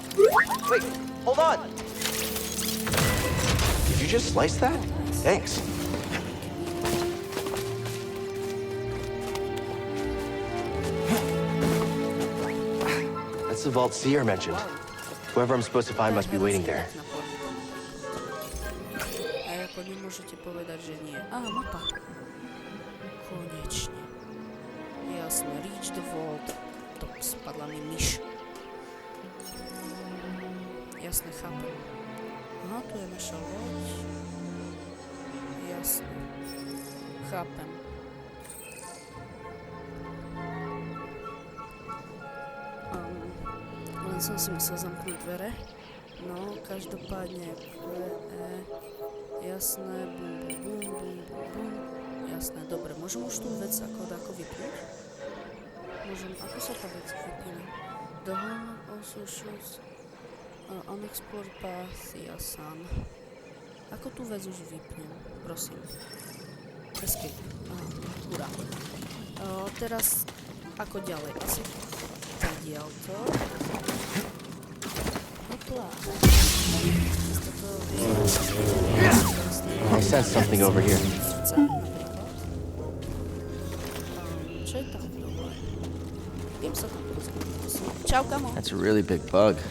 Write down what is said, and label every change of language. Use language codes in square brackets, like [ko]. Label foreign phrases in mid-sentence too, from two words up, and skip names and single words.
[en] Wait, hold on! Did you just slice that? Thanks. That's the vault Seer mentioned. Whoever I'm supposed to find must be waiting there. [sk] A ako nemôžete povedať, že nie. Mapa. Konečne. Jasne, [en] reach the vault. [sk] To spadla mi myš. Jasne, chápem. Aha, tu je naša loď. Jasne. Chápem. Len som si musel zamknúť dvere. No, každopádne jasné, bum. Jasné, dobre, môžem už tú vec ako vypnúť? Môžem, ako sa tá vec vypína? [en] The home also shows unexplored path, [sk] jasan. Ako tú vec už vypnem? Prosím. Escape. Hurá. Teraz, ako ďalej? Asi zadiaľ to. Hopla. [en] I sense something over here. [sk] Čo je tam dole? Idem sa tam pozrieť. Čau, kamo. [en] That's a really big bug.